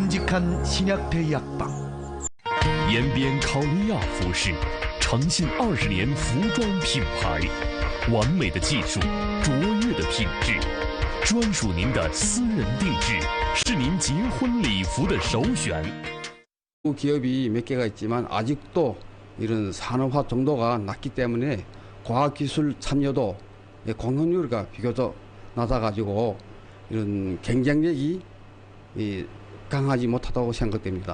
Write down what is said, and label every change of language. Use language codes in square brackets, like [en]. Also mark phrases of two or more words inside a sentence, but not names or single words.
[ko] 완벽한 신약대 약방. [zh] 延边考利亚服饰，诚信20年服装品牌，完美的技术，卓越的品质，专属您的私人定制，是您结婚礼服的首选。 [ko] 기업이 몇 개가 있지만 아직도 이런 산업화 정도가 낮기 때문에 과학기술 참여도 공헌율가 비교적 낮아가지고 이런 경쟁력이 강하지 못하다고 생각됩니다.